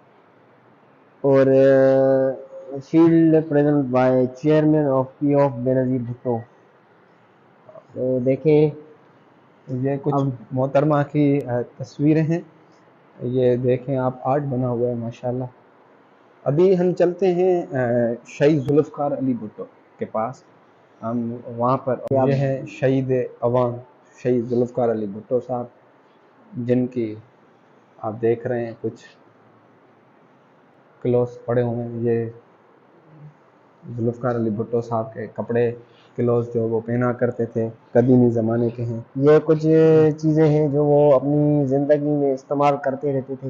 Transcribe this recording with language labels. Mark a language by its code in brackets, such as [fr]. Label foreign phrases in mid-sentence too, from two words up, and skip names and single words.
[en] और shield present by chairman of P of Benazir Bhutto. [ur] تو دیکھیں, یہ کچھ محترمہ کی تصویریں ہیں، یہ دیکھیں آپ، آرٹ بنا ہوا ہے ماشاءاللہ. ابھی ہم چلتے ہیں شہید ذوالفقار علی بھٹو کے پاس، ہم وہاں پر، یہ ہے شہید عوام شہید ذوالفقار علی بھٹو صاحب، جن کی آپ دیکھ رہے ہیں کچھ کلوتھ پڑے ہوئے ہیں. یہ ذوالفقار علی بھٹو صاحب کے کپڑے، کلوتھ جو وہ پہنا کرتے تھے، قدیمی زمانے کے ہیں. یہ کچھ چیزیں ہیں جو وہ اپنی زندگی میں استعمال کرتے رہتے تھے.